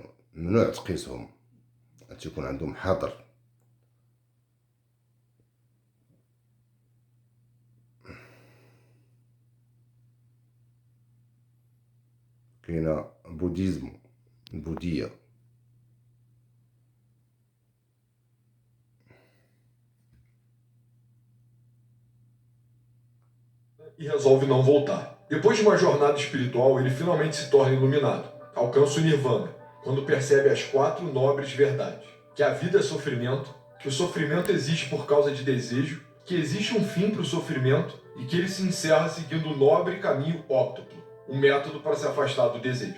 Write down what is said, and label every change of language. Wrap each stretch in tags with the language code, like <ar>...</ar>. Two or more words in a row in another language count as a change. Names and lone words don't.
<ar>ممنوع تقيسهم، تيكون عندهم حظر. كاينه بوديزم، البوذية.</ar> <pt>E resolve não voltar. Depois de uma jornada espiritual, ele finalmente se torna iluminado. Alcança o Nirvana, quando percebe as 4 nobres verdades: que a vida é sofrimento, que o sofrimento existe por causa de desejo, que existe um fim para o sofrimento e que ele se encerra seguindo o nobre caminho óctuplo, um método para se afastar do desejo.</pt>